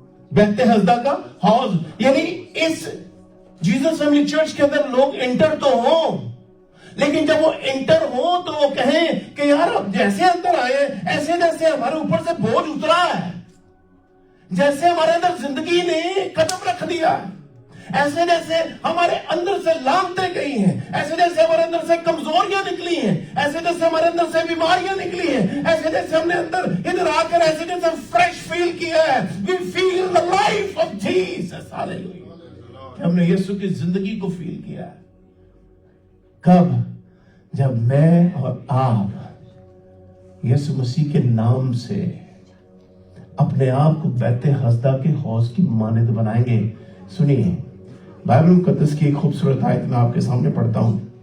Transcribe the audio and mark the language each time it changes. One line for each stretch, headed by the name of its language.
Urdu: بیت حسدہ کا حوض یعنی اس جیزس فیملی چرچ کے اندر لوگ انٹر تو ہوں، لیکن جب وہ انٹر ہوں تو وہ کہیں کہ یار اب جیسے اندر آئے ایسے جیسے ہمارے اوپر سے بوجھ اترا ہے، جیسے ہمارے اندر زندگی نے قدم رکھ دیا ہے، ایسے جیسے ہمارے اندر سے لانتیں گئی ہیں، ایسے جیسے ہمارے اندر سے کمزوریاں نکلی ہیں، ایسے جیسے ہمارے اندر سے بیماریاں نکلی ہیں، ایسے جیسے ہم نے ادھر آ کر ایسے جیسے فریش فیل کیا ہے.
English: We feel the life of Jesus. Hallelujah.
Urdu: ہم نے یسوع کی زندگی کو فیل کیا ہے. کب؟ جب میں اور آپ یسوع مسیح کے نام سے اپنے آپ کو بیت حسدہ کے حوض کی مانند بنائیں گے. سنیے، بائبل مقدس کی ایک خوبصورت آیت میں آپ کے سامنے پڑھتا ہوں.